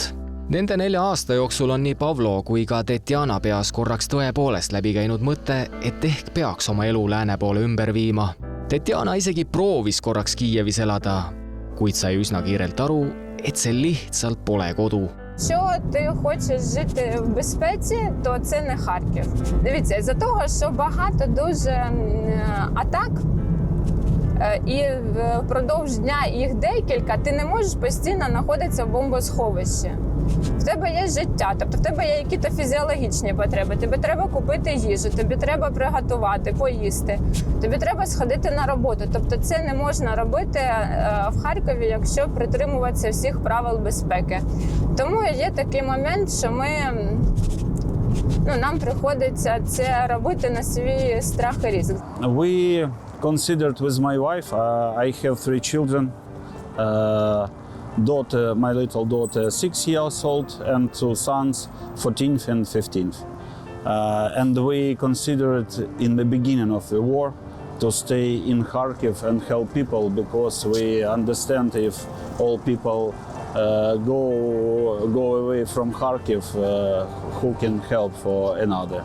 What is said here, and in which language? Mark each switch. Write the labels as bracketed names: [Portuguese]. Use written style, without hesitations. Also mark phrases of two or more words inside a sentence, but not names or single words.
[Estonian] Nende 4 aasta jooksul on nii Pavlo kui ka Tetjana peas korraks tõepoolest läbi käinud mõte, et ehk peaks oma elu lääne poole ümber viima. Tetjana isegi proovis korraks Kiievis elada, kuid sai üsna kiirelt aru, et see lihtsalt pole kodu. [Ukrainian] Якщо ти хочеш жити в безпеці, то це не Харків. Дивіться, із-за того, що багато дуже атак, і впродовж дня їх декілька, ти не можеш постійно знаходитися в бомбосховищі. В тебе є життя, тобто в тебе є якісь фізіологічні потреби. Тобі треба купити їжу, тобі треба приготувати, поїсти, тобі треба сходити на роботу. Тобто це не можна робити в Харкові, якщо притримуватися всіх правил безпеки. Тому є такий момент, що нам приходиться це робити на свій страх і ризик. [English] We considered with my wife, I have 3 children. My little daughter 6 years old and 2 sons, 14th and 15th. And we considered in the beginning of the war to stay in Kharkiv and help people, because we understand if all people go away from Kharkiv, who can help for another.